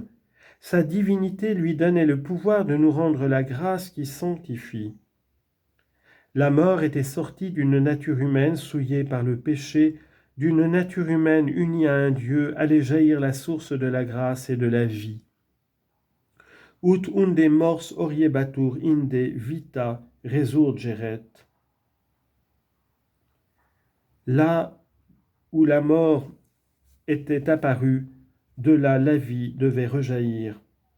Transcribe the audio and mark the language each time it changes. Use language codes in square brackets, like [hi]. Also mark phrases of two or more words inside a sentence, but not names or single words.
[fr] Sa divinité lui donnait le pouvoir de nous rendre la grâce qui sanctifie. La mort était sortie d'une nature humaine souillée par le péché, D'une nature humaine unie à un Dieu allait jaillir la source de la grâce et de la vie. [la] Ut unde mors oriebatur inde vita resurgeret. [fr] Là où la mort était apparue, de là la vie devait rejaillir.